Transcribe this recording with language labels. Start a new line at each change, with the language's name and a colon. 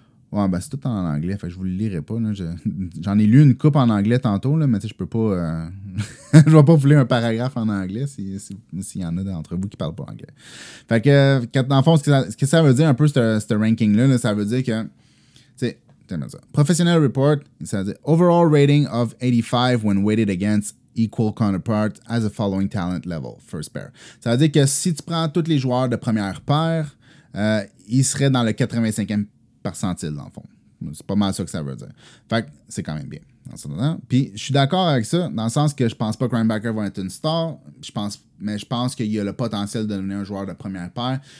French: Ouais, ben c'est tout en anglais, fait que je vous le lirai pas. J'en ai lu une coupe en anglais tantôt, là, mais je peux pas... je vais pas vous lire un paragraphe en anglais s'il y en a d'entre vous qui parlent pas anglais. Fait que, dans le fond, ce que ça veut dire un peu, ce ranking-là, ça veut dire que...
English: Professional Report,
French: ça veut dire
English: Overall rating of 85 when weighted against equal counterparts as a following talent level, first pair.
French: Ça veut dire que si tu prends tous les joueurs de première paire, ils seraient dans le 85e percentile, dans le fond. C'est pas mal ça que ça veut dire. Fait que c'est quand même bien. Puis je suis d'accord avec ça, dans le sens que je pense pas que Rambacker va être une star, mais je pense qu'il a le potentiel de devenir un joueur de première paire.